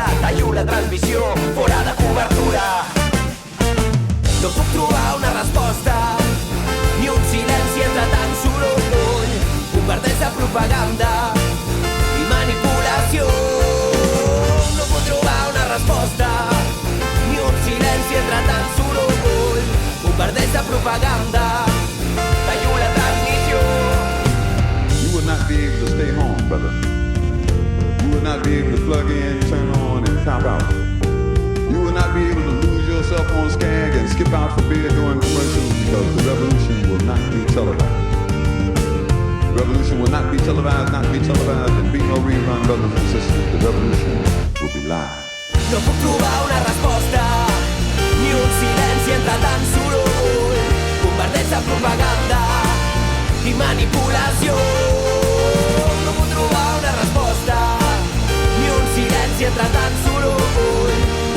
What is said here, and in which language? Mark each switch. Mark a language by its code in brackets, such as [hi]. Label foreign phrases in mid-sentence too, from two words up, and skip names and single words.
[ca] Tallo la transmissió, fora de cobertura. No puc trobar una resposta, ni un silenci entre tant soroll. Bombardeig de propaganda i manipulació. No puc trobar una resposta, ni un silenci entre tant soroll. Bombardets de propaganda, tallo la transmissió. [en] You will not be able to stay home, brother. You will not be able to plug in, turn on, and tap out. You will not be able to lose yourself on Skag and skip out for beer during commercials, because the revolution will not be televised. The revolution will not be televised, and be no rerun, brothers and sisters. The revolution will be live. [ca] No puc trobar una resposta, ni un silenci entre tant soroll. Bombardets de propaganda i manipulació. No puc trobar una resposta, ni un silenci entre tant soroll.